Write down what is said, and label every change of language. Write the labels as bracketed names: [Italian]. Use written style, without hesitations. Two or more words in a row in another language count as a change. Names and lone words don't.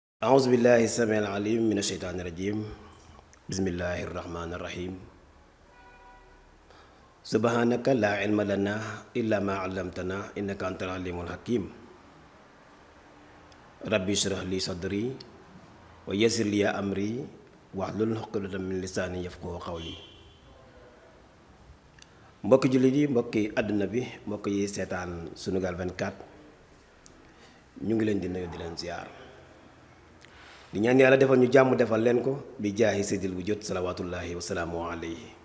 [Arabic] أعوذ بالله السميع العليم من الشيطان الرجيم بسم الله الرحمن الرحيم سبحانك لا علم لنا إلا ما علمتنا إنك أنت العليم الحكيم ربي اشرح لي صدري ويسر لي أمري واحلل عقدة من لساني يفقهوا قولي [Wolof] mbokki jullit yi mbokki àdduna bi mbokk yi seetaan Sunugal 24 ñu ngi leen di nuyu di leen ziar di ñaan yàlla defal ñu jàmm defal leen ko bi jaahi seydil wu jot [Arabic] صلوات الله وسلام عليه